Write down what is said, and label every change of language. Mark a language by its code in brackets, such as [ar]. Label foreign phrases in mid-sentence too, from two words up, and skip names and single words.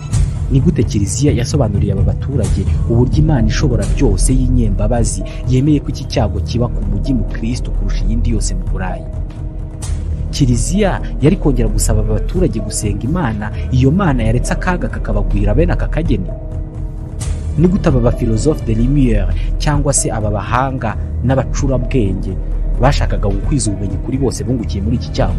[rw] Ni gute Kiliziya yasobanuriye aba baturage uburyo Imana ishobora byose y'inyembabazi yemeye ko iki cyago kiba ku mujyi mu Kristo kurusha iyindi yose mu Burayi. Kiliziya yari kongera gusaba aba baturage gusenga Imana, iyo Mana yaretse akaga kakabagwira bene aka kageni. Ni gute aba [fr] philosophe de lumière [rw] cyangwa se aba bahanga n'abacurabwenge bashakaga gukwiza ubumenyi kuri bose bungukiye muri iki cyago.